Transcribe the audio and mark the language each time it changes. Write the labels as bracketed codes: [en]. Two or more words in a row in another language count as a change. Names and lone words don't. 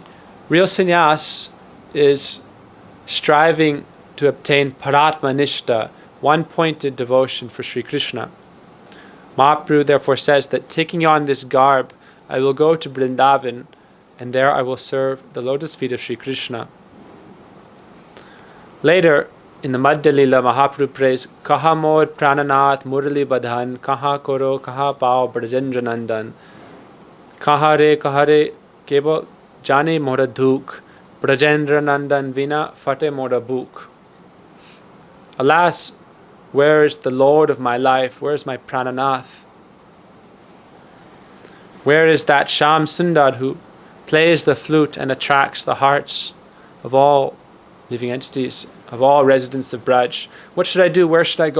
[en] Real sannyas is striving to obtain [sa] परात्म निष्ठा, [en] one-pointed devotion for Sri Krishna. Mahaprabhu therefore says that taking on this garb, I will go to Vrindavan, and there I will serve the lotus feet of Sri Krishna. Later, in the Madhya Lila, Mahaprabhu prays, [bn] কাহাঁ মোর প্রাণনাথ মুরলী বদন, কাহাঁ করোঁ, কাহাঁ পাঁও ব্রজেন্দ্র নন্দন, কাহা রে কেবা জানে মোর দুঃখ, ব্রজেন্দ্র নন্দন বিনা ফাটে মোর বুক. [en] Alas, where is the Lord of my life? Where is my prananath? Where is that Sham Sundar who plays the flute and attracts the hearts of all living entities, of all residents of Braj? What should I do? Where should I go?